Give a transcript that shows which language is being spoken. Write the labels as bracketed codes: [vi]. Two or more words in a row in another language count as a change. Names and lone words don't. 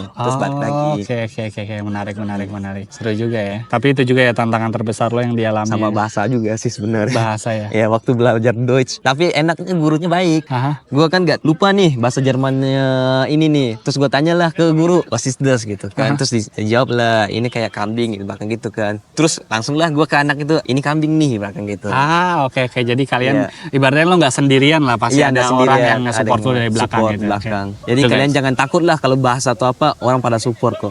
[id] Terus balik lagi. Oke, menarik. Seru juga ya. Tapi itu juga ya tantangan terbesar lo yang dialami. Sama ya. bahasa juga sih sebenarnya. Bahasa ya. Ya waktu belajar Deutsch. Tapi enaknya gurunya baik. Aha. Gua kan gak lupa nih bahasa Jermannya ini nih. Terus gua tanyalah ke guru, [de] was ist das [id] gitu kan. Terus dijawab lah, ini kayak kambing gitu, bahkan gitu kan. Terus langsung lah gua ke anak itu, ini kambing nih, bahkan gitu. Oke. Jadi kalian Iya. ibaratnya lo nggak sendirian lah, pasti Iya, ada nggak orang sendirian, yang support lo ada dari belakang support gitu. belakang. Oke. Jadi Tuh, kalian guys. jangan takut lah kalau bahasa atau apa, orang pada support kok.